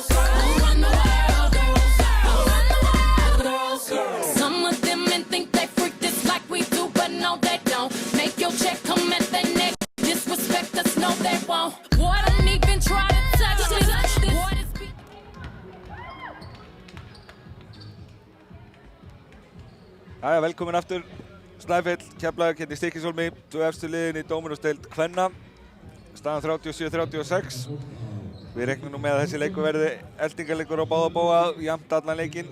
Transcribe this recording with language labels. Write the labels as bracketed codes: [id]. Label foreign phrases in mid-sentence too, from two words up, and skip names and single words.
[en] Who run the world? Girls. Who run the world? Girls. Some of them men think they freak this like we do, but no they don't. Make your check come at their neck. Disrespect us, no they won't. Boy, don't even try to touch this. Boy, this be- [is] Jæja, velkomin aftur Snæfell, Keflavík hérna í Stykkishólmi, 2 efstu liðin í Dóminósdeild kvenna, staðan 37-36. Við reiknum nú með að þessi leikur verði eltingarleikur á báða bóga, jafnt allan leikinn.